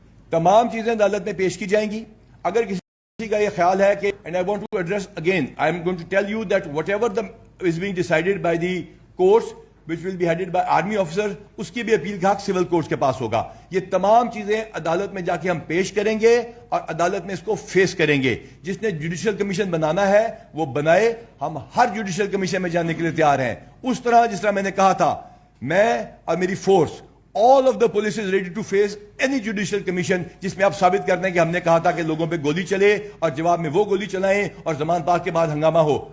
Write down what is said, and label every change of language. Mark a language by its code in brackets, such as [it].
[ur] تمام چیزیں عدالت میں پیش کی جائیں گی. اگر کسی کا یہ خیال ہے کہ [en] and I want to address again, I am going to tell you that whatever is being decided by the courts which will be headed by army officers, [ur] اس کی بھی اپیل کا حق سول کورٹس کے پاس ہوگا. یہ تمام چیزیں عدالت میں جا کے ہم پیش کریں گے اور عدالت میں اس کو فیس کریں گے. جس نے جوڈیشل کمیشن بنانا ہے وہ بنائے, ہم ہر جوڈیشل کمیشن میں جانے کے لیے تیار ہیں. اس طرح جس طرح میں نے کہا تھا, میں اور میری force, [en] all of the police is ready to face any judicial commission [ur] جس میں آپ ثابت کرتے ہیں کہ ہم نے کہا تھا کہ لوگوں پہ گولی چلے اور جواب میں وہ گولی چلائیں اور زمان پاک کے بعد ہنگامہ ہو.